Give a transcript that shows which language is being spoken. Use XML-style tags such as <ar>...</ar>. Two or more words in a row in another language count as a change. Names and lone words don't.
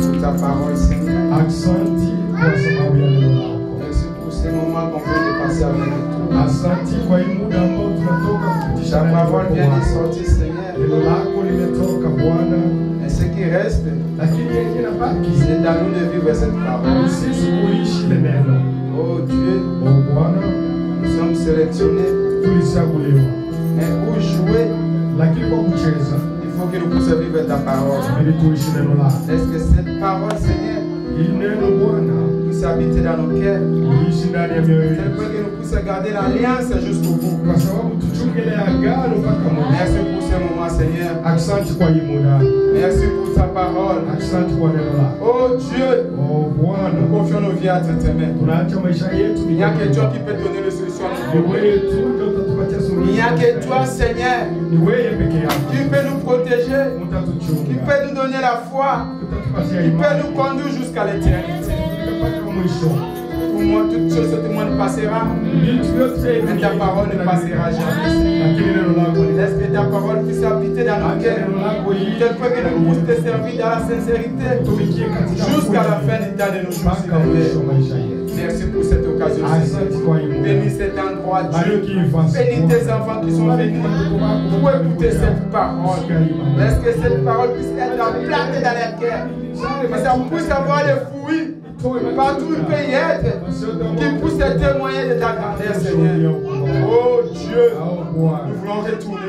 <fr>ta parole, Seigneur.</fr> <sw>Asante kwa sababu ya neno lako.</sw> <fr>Merci pour ces moments qu'on peut de passer avec toi.</fr> <sw>Asante kwa hii muda ambao tunatoka kupitisha</sw> <fr>Ta parole vient de sortir, Seigneur.</fr> <sw>neno lako limetoka Bwana,</sw> <fr>Et ce qui reste,</fr> <sw>lakini yenye nabaki</sw> <fr>c'est à nous de vivre cette parole.</fr> <sw>sisi kuishi ile neno.</sw> <fr>Oh Dieu,</fr> <sw>O Bwana,</sw> <fr>nous sommes sélectionnés.</fr> <sw>tulichaguliwa,</sw> <fr>Mais pour jouer,</fr> <sw>lakini kwa kucheza</sw> <fr>il faut que nous puissions vivre ta parole.</fr> <sw>ili tuishi neno lako.</sw> <fr>Est-ce que cette parole, Seigneur,</fr> <sw>Hili neno Bwana</sw> <fr>puisse habiter dans nos cœurs?</fr> <sw>liishi ndani ya mioyo</sw> <fr>C'est</fr> <sw>yetu,</sw> <fr>pour que nous puissions garder l'alliance jusqu'au bout.</fr> <sw>kwa sababu tuchunge ile agano mpaka mwisho.</sw> <fr>Merci pour ce moment, Seigneur.</fr> <sw>Asante kwa hii muda,</sw> <fr>Merci pour ta parole.</fr> <sw>asante kwa neno lako.</sw> <fr>Oh Dieu,</fr> <sw>O Bwana,</sw> <fr>nous confions nos vies entre tes mains.</fr> <sw>tunaacha maisha yetu</sw> <fr>Il n'y a que toi qui peux donner les solutions à nos</fr> <sw>ni</sw> <fr>problèmes.</fr> <sw>wewe tu ndio utatupatia</sw> <fr>Il</fr> <sw>suluhisho.</sw> <fr>n'y a que toi, Seigneur,</fr> <sw>Ni wewe peke yako</sw> <fr>qui peux nous protéger, qui</fr> <sw>utatuchunga,</sw> <fr>peut nous donner la foi,</fr> <sw>utatupatia</sw> <fr>qui peut</fr> <sw>imani</sw> <fr>nous conduire jusqu'à l'éternité.</fr> <sw>mpaka mwisho.</sw> <fr>Pour moi, toute chose, tout le monde passera,</fr> <sw>Vitu vyote</sw> <fr>mais ta parole ne passera jamais.</fr> <sw>lakini neno lako ni</sw> <fr>Laisse que ta parole puisse habiter dans nos cœurs,</fr> <sw>neno lako hili</sw> <fr>tel que nous puissions te servir dans la sincérité</fr> <sw>tumikie katika</sw> <fr>jusqu'à la fin du temps de nos jours.</fr> <sw>mpaka mwisho</sw> <fr>Seigneur.</fr> <sw>maisha yetu.</sw> <fr>Merci pour cette occasion,</fr> <sw>Asante</sw> <fr>Seigneur.</fr> <sw>kwa hii muda.</sw> <fr>Bénis cet endroit, Dieu.</fr> <sw>Bariki nafasi</sw> <fr>Bénis tes enfants qui sont venus pour écouter cette parole. Laisse que cette parole puisse être implantée dans leur cœur. Que ça puisse avoir des fruits partout où il peut y être. Qui puisse témoigner de ta grandeur, Seigneur. Oh Dieu, nous voulons retourner.</fr>